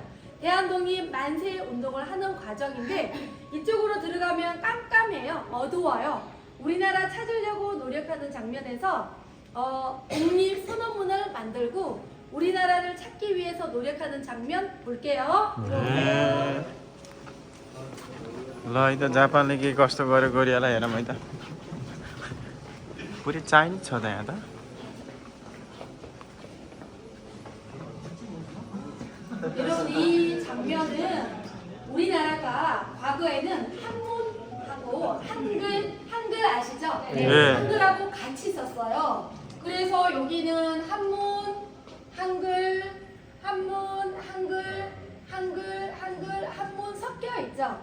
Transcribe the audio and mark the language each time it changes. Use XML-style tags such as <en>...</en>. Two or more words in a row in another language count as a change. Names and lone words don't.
<ko>대한독립 만세 운동을 하는 과정인데 이쪽으로 들어가면 깜깜해요. 어두워요. 우리나라 찾으려고 노력하는 장면에서 독립 선언문을 만들고 우리나라를 찾기 위해서 노력하는 장면 볼게요.</ko> <ne>ल है त जापानले के कस्तो गर्यो कोरियालाई हेरौँ है त पुरै चाइनिज छ त यहाँ त</ne> <ko>여러분 이 장면은 우리나라가 과거에는 한문하고 한글 아시죠? 네. 한글하고 같이 썼어요. 그래서 여기는 한문, 한글 섞여 있죠.</ko>